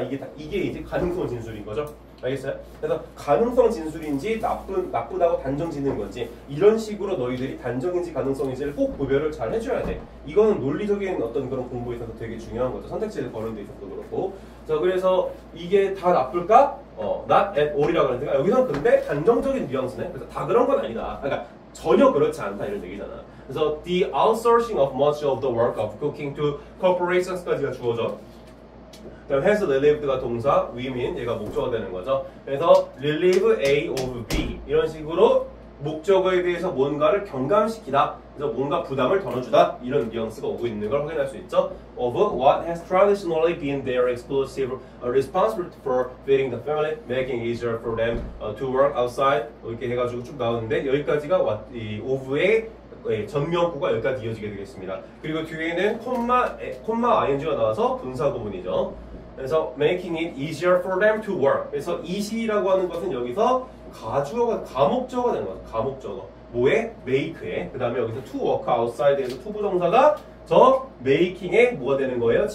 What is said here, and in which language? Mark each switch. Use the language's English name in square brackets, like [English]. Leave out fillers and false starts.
[Korean] 이게 이제 가능성 진술인 거죠. 알겠어요? 그래서 가능성 진술인지 나쁘다고 단정 짓는 건지 이런 식으로 너희들이 단정인지 가능성인지를 꼭 구별을 잘 해줘야 돼. 이거는 논리적인 어떤 그런 공부에 있어서 되게 중요한 거죠. 선택지를 거는 데 있어서도 그렇고. 자, 그래서 이게 다 나쁠까? [English] not at all [Korean] 이라고 하는데 여기서는 근데 단정적인 뉘앙스네. 그래서 다 그런 건 아니다. 그러니까 전혀 그렇지 않다 이런 얘기잖아. 그래서 [English] the outsourcing of much of the work of cooking to corporations [Korean] 까지가 주어져. 그다음 has relieved가 동사, 위민 얘가 목적어가 되는 거죠. 그래서 [English] relieve A of B [Korean] 이런 식으로 목적어에 대해서 뭔가를 경감시키다. 그래서 뭔가 부담을 덜어주다 이런 뉘앙스가 오고 있는 걸 확인할 수 있죠. [English] Of what has traditionally been their exclusive responsibility for feeding the family, making it easier for them to work outside [Korean] 이렇게 해가지고 쭉 나오는데 여기까지가 이 of의 전명구가 여기까지 이어지게 되겠습니다. 그리고 뒤에는 콤마 ing가 나와서 분사 구문이죠. 그래서 [English] making it easier for them to work. [Korean] 그래서 easy라고 하는 것은 여기서 가목적어가 되는 거죠. 가목적어. 뭐에? make에. 그 다음에 여기서 [English] to work outside [Korean] 에서 to 부동사가 저 making에 뭐가 되는 거예요?